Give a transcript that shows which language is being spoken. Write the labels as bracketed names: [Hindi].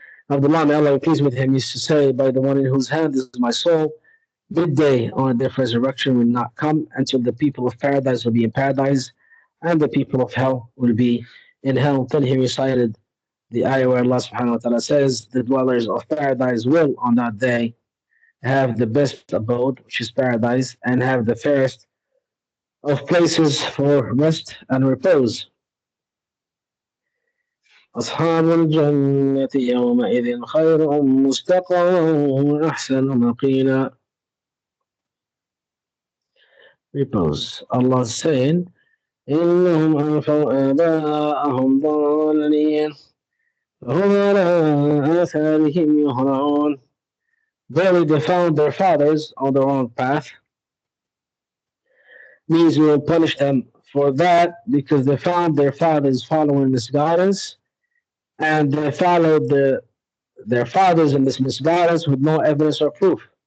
[English] Abdullah, may Allah be pleased with him, used to say, by the one in whose hand is my soul, midday on the day of resurrection will not come until the people of paradise will be in paradise, and the people of hell will be in hell. Until he recited the ayah where Allah subhanahu wa ta'ala says, the dwellers of paradise will on that day have the best abode, which is paradise, and have the fairest of places for rest and repose. [Arabic] أصحاب الجنة يومئذ خير مستقرا وأحسن مقيلا. [English] Repose. Allah is saying, [Arabic] إنهم ألفوا آباءهم ضالين فهم على آثارهم يهرعون. [English] Verily they found their fathers on the wrong path. Means we will punish them for that because they found their fathers following misguidance, and they followed their fathers in this misguidance with no evidence or proof.